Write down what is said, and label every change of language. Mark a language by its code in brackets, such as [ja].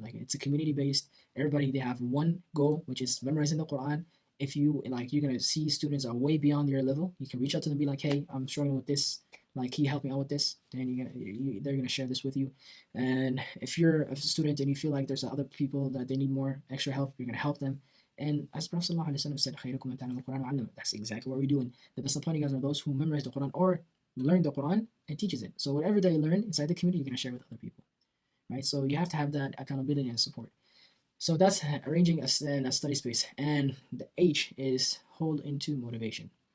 [en] Like it's a community based. Everybody they have one goal, which is memorizing the Quran. If you like, you're gonna see students are way beyond your level. You can reach out to them, and be like, hey, I'm struggling with this. Like, can you help me out with this? Then they're gonna share this with you. And if you're a student and you feel like there's other people that they need more extra help, you're gonna help them. And as Prophet ﷺ said, [ar] "خيركم من تعلم القرآن وعلمه." [en] That's exactly what we're doing. The best upon you guys are those who memorize the Quran or learn the Quran and teaches it. So whatever they learn inside the community, you're gonna share with other people, right? So you have to have that accountability and support. So that's arranging a study space. And the H is hold into motivation.